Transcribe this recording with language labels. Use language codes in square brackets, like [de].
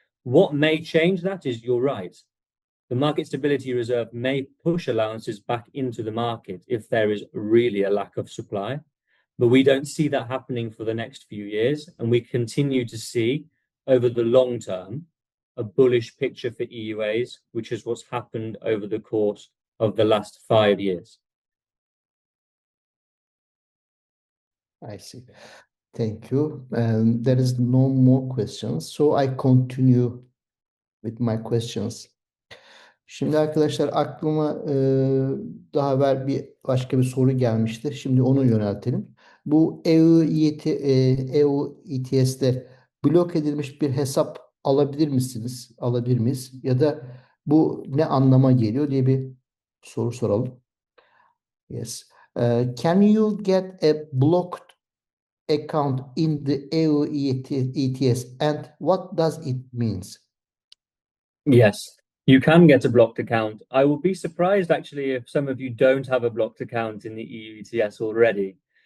[en] What may change that is, you're right, the Market Stability Reserve may push allowances back into the market if there is really a lack of supply, but we don't see that happening for the next few years, and we continue to see over the long term a bullish picture for EUAs, which is what's happened over the course of the last 5 years. I see. Thank you. There is no more questions. So I continue with my questions. [tr] Şimdi arkadaşlar aklıma daha evvel başka bir soru gelmişti. Şimdi onu yöneltelim. Bu EU ETS'de blok edilmiş bir hesap alabilir misiniz? Alabilir miyiz? Ya da bu ne anlama geliyor diye bir soru soralım. [en] Yes. Can you get a blocked account in the EU ETS, and what does it means? Yes, you can get a blocked account. I will be surprised actually if some of you don't have a blocked account in the EU ETS already.